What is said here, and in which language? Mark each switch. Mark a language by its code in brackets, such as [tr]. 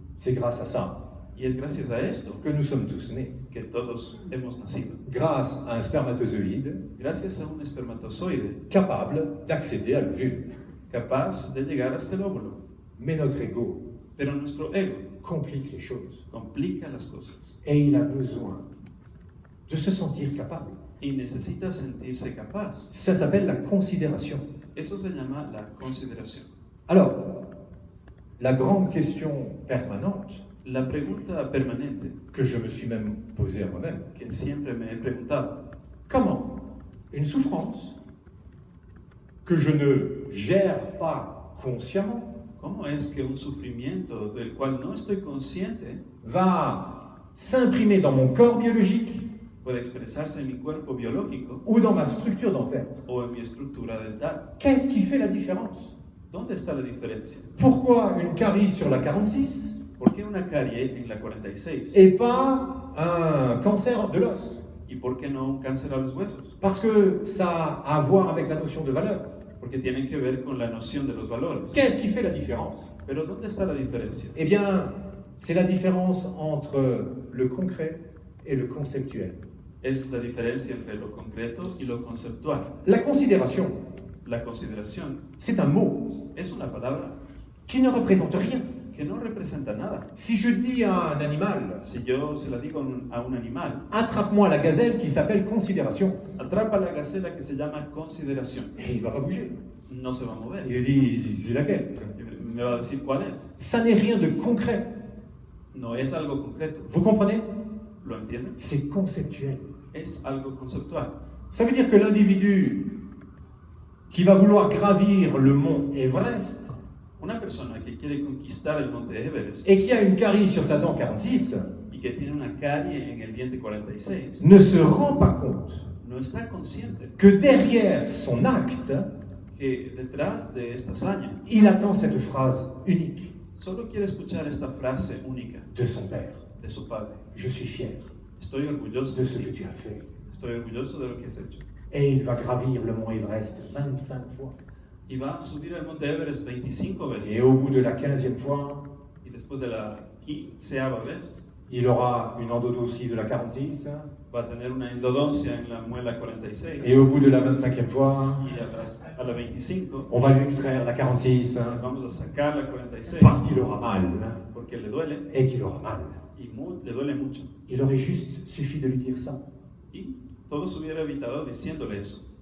[fr] C'est grâce à ça [es] Y es gracias a esto [fr] que nous sommes tous nés. [es] que todos hemos nacido. [fr] Grâce à un spermatozoïde [es] Gracias a un espermatozoide [fr] capable d'accéder à l'ovule. [es] capaz de llegar hasta el óvulo. [fr] Mais notre ego [es] Pero nuestro ego [fr] complique les choses. [es] complica las cosas [fr] Et il a besoin de se sentir capable. [es] y necesita sentirse capaz. [fr] Ça s'appelle la considération. [es] Eso se llama la consideración. [fr] Alors, la grande question permanente [es] La pregunta permanente [fr] que je me suis même posée à moi-même, [es] que siempre me he preguntado, [fr] comment une souffrance que je ne gère pas consciemment [es] ¿cómo es que un sufrimiento del cual no estoy consciente [fr] va s'imprimer dans mon corps biologique [es] puede expresarse en mi cuerpo biológico [fr] ou dans ma structure dentaire? [es] o en mi estructura dental? [fr] Qu'est-ce qui fait la différence? [es] ¿Dónde está la diferencia? [fr] Pourquoi une carie sur la 46 [es] ¿Por qué una carie en la 46 [fr] et pas un cancer de l'os? [es] ¿Y por qué no un cáncer a los huesos? [fr] Parce que ça a à voir avec la notion de valeur. [es] Porque tienen que ver con la noción de los valores. [fr] Qu'est-ce qui fait la différence? [es] Pero ¿dónde está la diferencia? [fr] Eh bien, c'est la différence entre le concret et le conceptuel. [es] Es la diferencia entre lo concreto y lo conceptual. [fr] La considération, [es] La consideración [fr] c'est un mot [es] es una palabra [fr] qui ne représente rien. [es] que no representa nada. [fr] Si je dis à un animal, [es] Si yo se la digo a un animal, [fr] attrape-moi la gazelle qui s'appelle considération, [es] atrapa la gacela que se llama consideración, [fr] et il va pas bouger. [es] no se va a mover. [fr] Il dit, c'est laquelle? [es] Y me va a decir cuál es. [fr] Ça n'est rien de concret. [es] No es algo concreto. [fr] Vous comprenez? [es] ¿Lo entienden? [fr] C'est conceptuel. [es] Es algo conceptual. [fr] Ça veut dire que l'individu qui va vouloir gravir le mont Everest [es] Una persona que quiere conquistar el monte Everest [fr] et qui a une carie sur sa dent 46 [es] y que tiene una carie en el diente 46, [fr] ne se rend pas compte [es] no está consciente [fr] que derrière son acte, [es] que detrás de esta hazaña [fr] il attend cette phrase unique [es] solo quiere escuchar esta frase única [fr] de son père. [es] de su padre. [fr] Je suis fier [es] Estoy orgulloso [fr] de [es] de [fr] ce que [es] ti. [fr] tu as fait. [es] Estoy orgulloso de lo que has hecho. [fr] Et il va gravir le mont Everest 25 fois. [es] Y va a subir el monte Everest 25 veces. [fr] Et au bout de la 15e fois, [es] Y después de la 15ª vez [fr] il aura une endodontie de la 46. [es] va a tener una endodoncia en la muela 46. [fr] Et au bout de la 25e fois, [es] Y a la 25 [fr] on va lui extraire la 46 [es] vamos a sacar la 46 [fr] parce qu'il aura mal [es] porque le duele [fr] et qu'il aura mal. [es] y le duele mucho. [fr] Il aurait juste suffi de lui dire ça. [es] Y todo se hubiera evitado diciéndole eso.